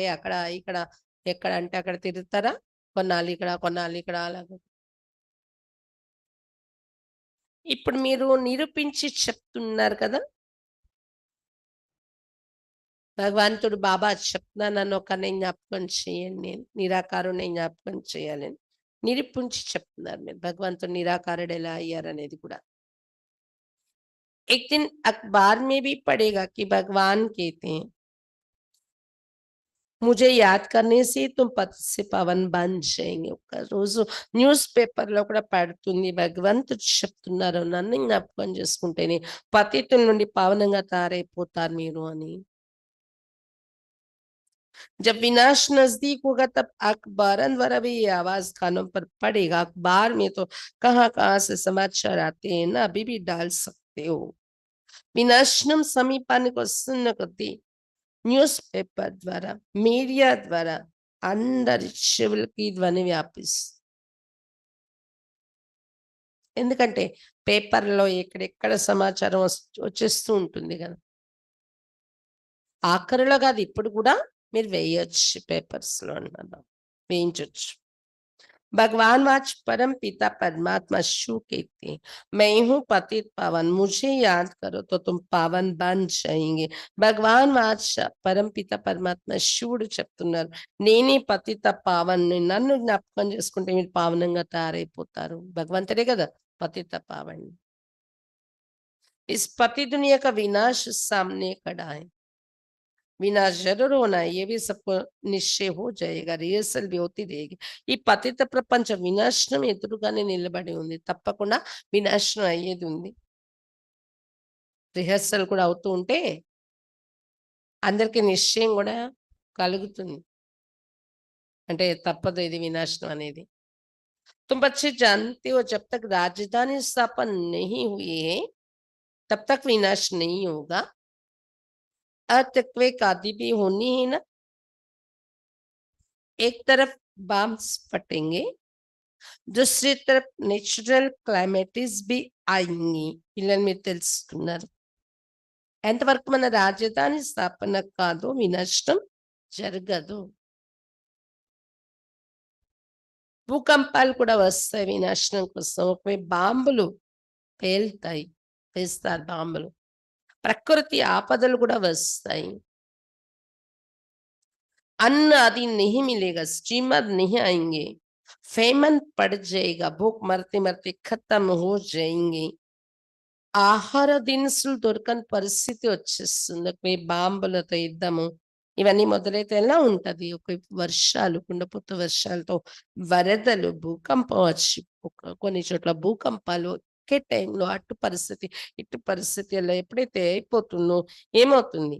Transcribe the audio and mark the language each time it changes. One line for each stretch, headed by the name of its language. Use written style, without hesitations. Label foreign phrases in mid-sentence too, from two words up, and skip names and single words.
Telugu: అక్కడ ఇక్కడ ఎక్కడ అంటే అక్కడ తిరుగుతారా, కొన్నాళ్ళు ఇక్కడ కొన్నాళ్ళు ఇక్కడ అలాగా. ఇప్పుడు మీరు నిరూపించి చెప్తున్నారు కదా, భగవంతుడు బాబా చెప్తున్నా నన్ను ఒకరిని జ్ఞాపకం చేయండి, నిరాకారుని జ్ఞాపకం చేయాలని నిరూపించి చెప్తున్నారు మీరు. భగవంతుడు నిరాకారుడు ఎలా అయ్యారనేది కూడా.
Hindi: एक दिन अखबार में भी पढ़ेगा कि भगवान कहते हैं मुझे याद करने से तुम पति से पवन बन जाएंगे।
Telugu: ఒక రోజు న్యూస్ పేపర్లో కూడా పడుతుంది, భగవంతుడు చెప్తున్నారు నన్ను జ్ఞాపకం చేసుకుంటేనే పతితుల నుండి పావనంగా తయారైపోతారు మీరు అని.
Hindi: जब विनाश नजदीक होगा तब अखबारों द्वारा भी ये आवाज कानों पर पड़ेगा। अखबार में तो कहाँ कहाँ से समाचार आते हैं ना, अभी भी डाल सकते हो।
Telugu: వినాశనం సమీపానికి వస్తున్న కొద్దీ న్యూస్ పేపర్ ద్వారా మీడియా ద్వారా అందరి చెవులకి ధ్వని వ్యాపిస్తుంది. ఎందుకంటే పేపర్లో ఎక్కడెక్కడ సమాచారం వచ్చేస్తూ ఉంటుంది కదా. ఆఖరిలో కాదు ఇప్పుడు కూడా మీరు వేయొచ్చు పేపర్స్లో అన్నారు, వేయించవచ్చు.
Hindi: भगवान वाच परम पिता परमात्मा शू कहते हैं मैं हूँ पतित पावन, मुझे याद करो तो तुम पावन बन जाएंगे।
Telugu: భగవాన్ వాచ పరం పిత పరమాత్మ శివుడు చెప్తున్నారు నేనే పతిత పావన్ని, నన్ను జ్ఞాపకం చేసుకుంటే మీరు పావనంగా తయారైపోతారు. భగవంతుడే కదా పతిత పావన్.
Hindi: इस पति दुनिया का विनाश सामने खड़ा है, विनाश जरूर होना है, ये भी सबको निश्चय हो जाएगा, रिहर्सल भी होती रहेगी।
Telugu: ఈ పతిత ప్రపంచం వినాశనం ఎదురుగానే నిలబడి ఉంది, తప్పకుండా వినాశనం అయ్యేది ఉంది. రిహర్సల్ కూడా అవుతూ ఉంటే అందరికీ నిశ్చయం కూడా కలుగుతుంది, అంటే తప్పదు ఇది వినాశనం అనేది.
Hindi: तुम बच्चे जानते हो जब तक राजधानी स्थापन नहीं हुई है तब तक विनाश नहीं होगा। अर्थक्वेक आदि भी होनी है ना, एक तरफ बम्स फटेंगे दूसरी तरफ
English: natural climates
Hindi: भी आएंगी।
Telugu: పిల్లలు మీరు తెలుసుకున్నారు ఎంతవరకు మన రాజధాని స్థాపన కాదు వినాశనం జరగదు. భూకంపాలు కూడా వస్తాయి వినాశనం కోసం, ఒకవైపు బాంబులు పేలుతాయి, వేస్తారు బాంబులు, ప్రకృతి ఆపదలు కూడా వస్తాయి.
Hindi: अन्न आदि नहीं मिलेगा, स्टीमर नहीं आएंगे, फेमन पड़ जाएगा, भूख मरते मरते खत्म हो जाएंगे।
Telugu: ఆహార దినుసులు దొరకని పరిస్థితి వచ్చేస్తుంది. ఒక బాంబులతో యుద్ధము ఇవన్నీ మొదలైతే ఎలా ఉంటది? ఒకవైపు వర్షాలు, కుండపోత వర్షాలతో వరదలు, భూకంపం వచ్చి కొన్ని చోట్ల భూకంపాలు ఒకే టైంలో అటు పరిస్థితి, ఇటు పరిస్థితి అలా ఎప్పుడైతే అయిపోతుందో ఏమవుతుంది?